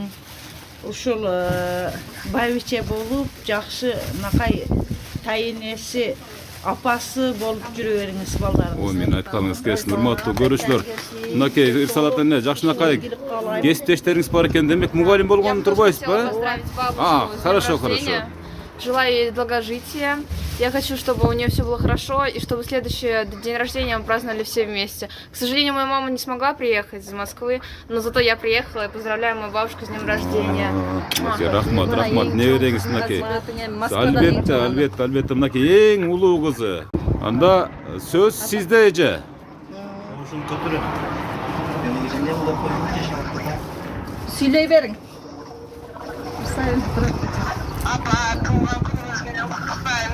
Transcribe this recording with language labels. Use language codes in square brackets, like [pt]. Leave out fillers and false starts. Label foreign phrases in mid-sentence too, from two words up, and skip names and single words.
[ky] Ушул байбиче болуп, жакшы накай тайенеси, апасы болуп жүрө бериңиз балдарыңыз. Мен айтканыңыз келсин. Урматтуу көрүүчүлөр, мынакей Ирсалат эне жакшынакай кесиптештериңиз бар экен. Демек, мугалим болгонун турбайсызбы? [ru] Хорошо. Желаю ей долгожития. Я хочу, чтобы у нее все было хорошо, и чтобы следующий день рождения мы праздновали все вместе. К сожалению, моя мама не смогла приехать из Москвы, но зато я приехала и поздравляю мою бабушку с днем рождения. [ky] Рахмат. Небереңиз мынакей. Албетте, мынакей эң улуу кызы. Анда сөз сизде эже. Ушун көтөрөм. Эне улап коюп Сүйлөй бериң. Apa, tуулган күнүңүз менен куттуктайм.